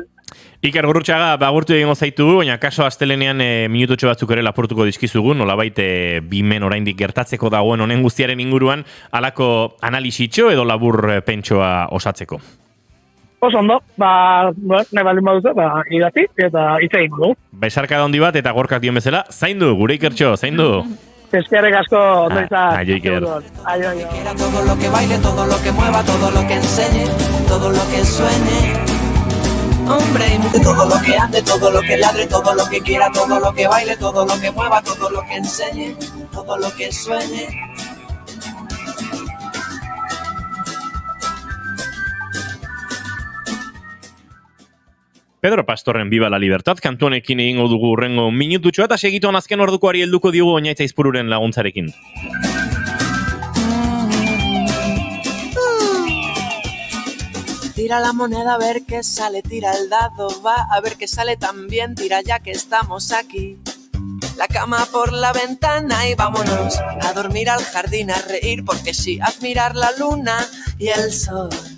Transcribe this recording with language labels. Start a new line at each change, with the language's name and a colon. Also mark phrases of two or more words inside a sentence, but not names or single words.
Basque: Iker Gurrutxaga, agurtu egingo zaitugu, baina kaso astelenean minututxo batzuk ere lapurtuko dizkizugu, nolabait bimen oraindik gertatzeko dagoen honen guztiaren inguruan, halako analisitxo edo labur pentsoa osatzeko. Oso ondo, nahi baldin baduzu, idatzi eta hitz egingo dugu. Besarka handi bat eta gorkak dion bezala, zaindu, gure Ikertxo, zaindu. Eskerrik asko, ondo izan. Aio, Iker. Aio.
Spanish: Todo lo que baile, todo lo que mueva, todo lo que enseñe, todo lo que sueñe. Hombre y mujer, todo lo que ande, todo lo que ladre, todo lo que quiera, todo lo que baile, todo lo que mueva, todo lo que enseñe, todo lo que sueñe.
Basque: Pedro Pastorren Viva la Libertad kantu honekin egingo dugu urrengo minututxoa eta segituan azken ordukoari helduko diogu Oñaitz Aizpururen laguntzarekin.
Spanish: Tira la moneda a ver qué sale, tira el dado, va a ver qué sale también, tira ya que estamos aquí. La cama por la ventana y vámonos a dormir al jardín, a reír porque sí, a admirar la luna y el sol.